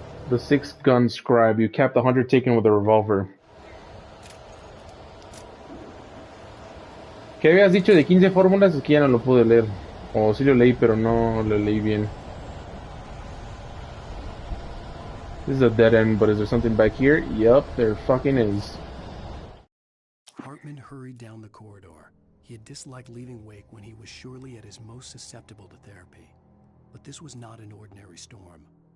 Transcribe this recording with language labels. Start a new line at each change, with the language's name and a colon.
English: The 6-gun scribe. You capped 100 taken with a revolver.
Spanish: ¿Qué habías dicho de 15 fórmulas? Es que ya no lo pude leer. O sí lo leí, pero no lo leí bien.
English: This is a dead end, but is there something back here? Yup, there fucking is. Hartman hurried down the corridor. He had disliked leaving Wake when he was surely at his most susceptible to therapy. But this was not an ordinary storm.